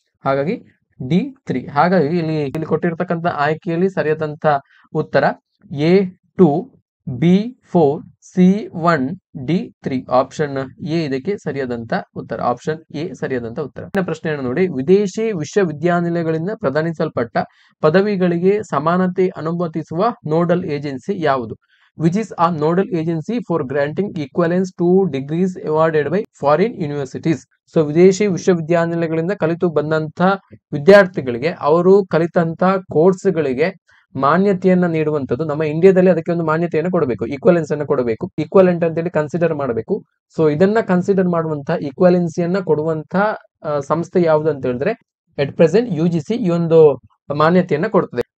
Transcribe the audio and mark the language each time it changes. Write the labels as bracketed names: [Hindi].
[Kannada] ಹಾಗಾಗಿ D3. ಹಾಗಾಗಿ ಇಲ್ಲಿ ಕೊಟ್ಟಿರ್ತಕ್ಕಂಥ ಆಯ್ಕೆಯಲ್ಲಿ ಸರಿಯಾದಂತ ಉತ್ತರ A2 B4 C1 D3 option A ಇದಕ್ಕೆ ಸರಿಯಾದಂತ ಉತ್ತರ. ಆಪ್ಷನ್ ಎ ಸರಿಯಾದಂತ ಉತ್ತರ. ಪ್ರಶ್ನೆಯನ್ನು ನೋಡಿ, ವಿದೇಶಿ ವಿಶ್ವವಿದ್ಯಾನಿಲಯಗಳಿಂದ ಪ್ರದಾನಿಸಲ್ಪಟ್ಟ ಪದವಿಗಳಿಗೆ ಸಮಾನತೆ ಅನುಮತಿಸುವ ನೋಡಲ್ ಏಜೆನ್ಸಿ ಯಾವುದು? [English] Which is a nodal agency for granting equivalence to degrees awarded by foreign universities. [Kannada] So ವಿದೇಶಿ ವಿಶ್ವವಿದ್ಯಾನಿಲಯಗಳಿಂದ ಕಲಿತು ಬಂದಂತ ವಿದ್ಯಾರ್ಥಿಗಳಿಗೆ ಅವರು ಕಲಿತಂತ ಕೋರ್ಸ್ಗಳಿಗೆ ಮಾನ್ಯತೆಯನ್ನ ನೀಡುವಂತದ್ದು. ನಮ್ಮ ಇಂಡಿಯಾದಲ್ಲಿ ಅದಕ್ಕೆ ಒಂದು ಮಾನ್ಯತೆಯನ್ನು ಕೊಡಬೇಕು, ಈಕ್ವಲೆನ್ಸ್ ಅನ್ನು ಕೊಡಬೇಕು. ಈಕ್ವಲೆಂಟ್ ಅಂತ ಹೇಳಿ ಕನ್ಸಿಡರ್ ಮಾಡಬೇಕು. ಸೊ ಇದನ್ನ ಕನ್ಸಿಡರ್ ಮಾಡುವಂತ ಈಕ್ವಲೆನ್ಸಿಯನ್ನ ಕೊಡುವಂತ ಸಂಸ್ಥೆ ಯಾವುದು ಅಂತ ಹೇಳಿದ್ರೆ [English] at present [Kannada] UGC ಈ ಒಂದು ಮಾನ್ಯತೆಯನ್ನ ಕೊಡ್ತದೆ.